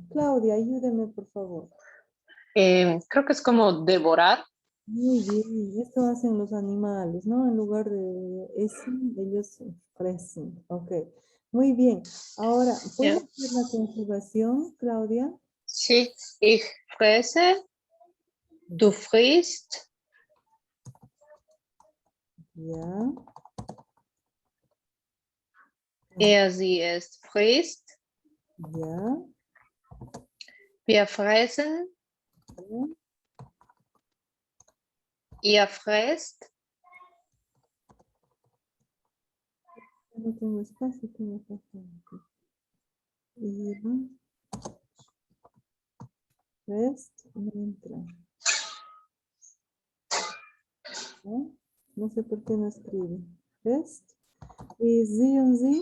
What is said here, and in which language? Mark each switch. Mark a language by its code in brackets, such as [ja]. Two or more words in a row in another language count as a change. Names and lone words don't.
[es] Claudia, ayúdeme, por favor. Creo que es como devorar. Muy bien. Esto hacen los animales, ¿no? En lugar de essen, ellos fressen. Ok. Muy bien. Ahora, ¿puedes Ya. hacer la conjugación, Claudia? Sí. [de] Ich fresse. Du frisst. [es] Ya. [de] Sie, es frisst. [es] Ya. [de] Wir fressen. [es] Ya. [de] Ihr fresst. [es] No tengo espacio, ¿qué me pasa aquí? Ya. Rest, no entra. ¿No? No sé por qué no escribe. Rest. Y [de] Sie und Sie.